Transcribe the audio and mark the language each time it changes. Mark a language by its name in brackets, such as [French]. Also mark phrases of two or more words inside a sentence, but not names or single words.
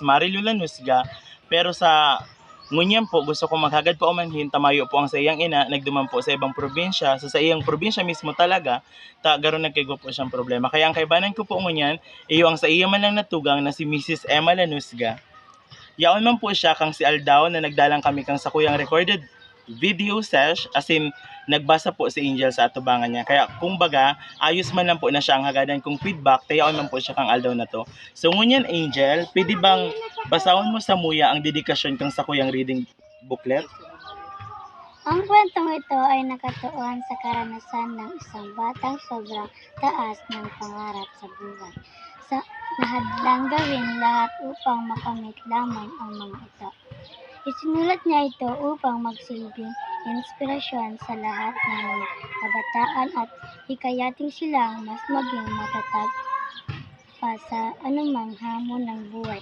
[Bikol] Marilu Lanusga pero sa ngunyan po gusto ko maghagad po umanhin tamayo po ang sa iyang ina nagduman po sa ibang probinsya so sa iyang probinsya mismo talaga garon nagkaigo po siyang problema kaya ang kaibanan ko po ngunyan iyo ang sa iya man lang natugang na si Mrs. Emma Lanusga. Yaon man po siya kang si Aldaw na nagdalang kami kang sa kuyang [English] recorded video sesh as in [Bikol] nagbasa po si Angel sa atubangan niya. Kaya kung baga, ayos man lang po na siya ang hagadan kong feedback, tayaon man po siya kang Aldaw na to. So ngunyan Angel, pwede bang basahon mo sa muya ang dedikasyon kang sa kuyang [English] reading booklet? [Filipino] Ang kwentong ito ay nakatuon sa karanasan ng isang batang sobrang taas ng pangarap sa buhay. Sa nahadlang gawin lahat upang makamit lamang ang mga ito. Isinulat niya ito upang magsilbing inspirasyon sa lahat ng mga kabataan at hikayating silang mas maging matatag pa sa anumang hamon ng buhay.